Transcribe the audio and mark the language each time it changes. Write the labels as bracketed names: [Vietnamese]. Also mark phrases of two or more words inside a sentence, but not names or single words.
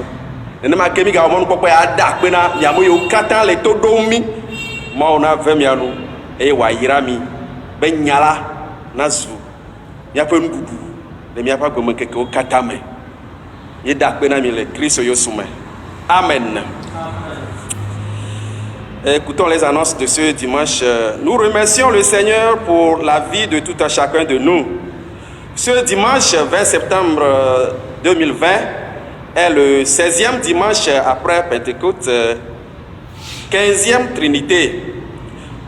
[Ewe] Nenema ke mi gawɔ mɔnukpɔkpɔ ya ada akpe na miame yiwo katã le to ɖom mi Mawu na ve mía nu eye wòayra mi be nya la nazu míaƒe nuɖuɖu le míaƒe agbemekekewo katã me. Míeda akpe na mi le Kristo Yesu me. Amen. [French] Écoutons les annonces de ce dimanche. Nous remercions le Seigneur pour la vie de tout un chacun de nous. Ce dimanche 20 septembre 2020 est le 16e dimanche après Pentecôte, 15e Trinité.